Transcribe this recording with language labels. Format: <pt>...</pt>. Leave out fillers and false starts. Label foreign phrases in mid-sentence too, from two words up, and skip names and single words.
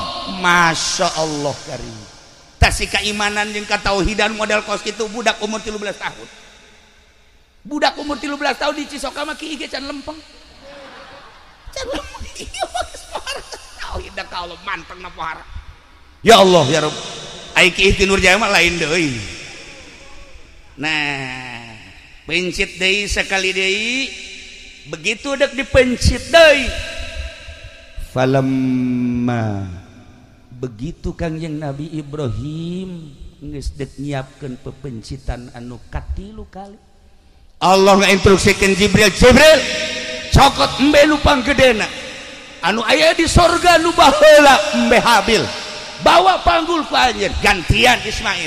<ar>Masya Allah karim</ar> <su>tasih keimanan jeung katauhidan model kos kitu budak umur 13 tahun budak umur 13 tahun di Cisoka mah kieu can lempeng can lempeng ieu mah geus pohara tauhid ka Allah manteng na pohara.</su> <ar>Ya Allah ya Rabb</ar> <su>ai kieu ti Nurjaya mah lain deui. Nah pencit deui sekali deui begitu dek dipencit deui falamma begitu Kangjeng Nabi Ibrahim geus dek nyiapkeun pepencitan anu katilu kali Allah ngainstruksikeun Jibril cokot embe nu panggedena anu aya di sorga nu baheula embe Habil bawa panggul ku anjeun gantian Ismail.</su>